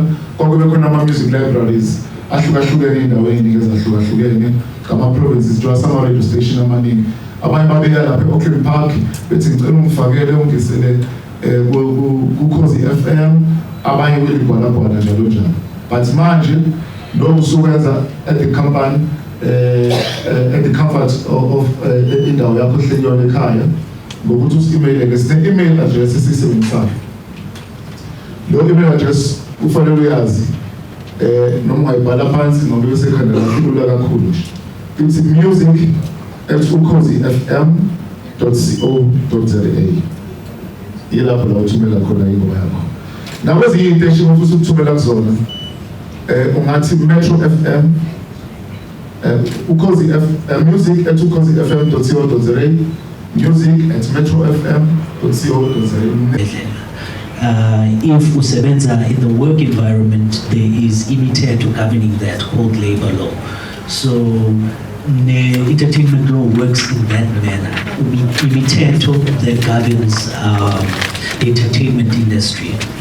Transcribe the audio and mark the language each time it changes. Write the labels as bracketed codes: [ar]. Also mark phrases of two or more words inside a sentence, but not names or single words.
[zu] konke bekhona ama- [en] music libraries [zu] ahlukahlukene endaweni ezahlukahlukene ngama-provinces njengoba sama- [en] radio station [zu] amaningi abanye babeya lapha e-Auckland Park bethi ngicela ungifakele ungisele ku-Ukhozi FM abanye kwelibhalabhala njalo njalo but manje lo usukwenza [en] at the company at the comfort of [zu] indawo yakho ehlelweni ekhaya ngokuthi usi-email sine- [en] email address [zu] esisebenzisayo. Lo [en] email address [zu] kufanele uyazi noma ungayibhala phansi noma besekhanda lakho lula kakhulu. [en] It's music@ukhozifm.co.za. [zu] Yilapho la uthumela khona ingoma yakho. Nakwezinye iy'teshi ofisa ukuthumela kuzona ungathi Metro FM music@ukhozifm.co.za, music@metrofm.co.za. [en] If usebenza in the work environment, there is imithetho governing that called labor law. So entertainment law works in that manner. Imithetho that governs the entertainment industry.